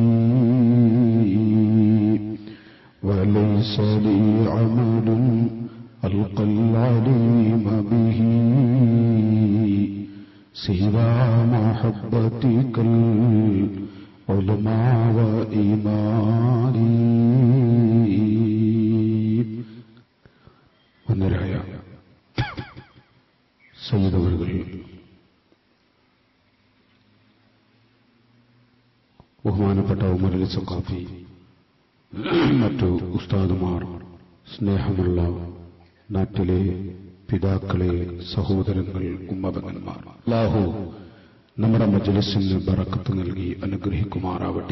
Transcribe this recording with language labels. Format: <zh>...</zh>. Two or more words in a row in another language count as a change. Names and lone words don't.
<ar>وليس لي عمل ألقى العليم به سوى محبتك العلماء وإيماني.</ar> <ml>വന്ദരായ സയ്യിദവറുകൾ, ബഹുമാനപ്പെട്ട ഉമർ അലി സഖാഫി, മറ്റു ഉസ്താദുമാർ, സ്നേഹമുള്ള നാട്ടിലെ പിതാക്കളെ, സഹോദരങ്ങൾ, ഉമ്മപെങ്ങന്മാർ, അല്ലാഹു നമ്മുടെ മജ്ലിസിന് ബറക്കത്ത് നൽകി അനുഗ്രഹിക്കുമാറാവട്ടെ.</ml>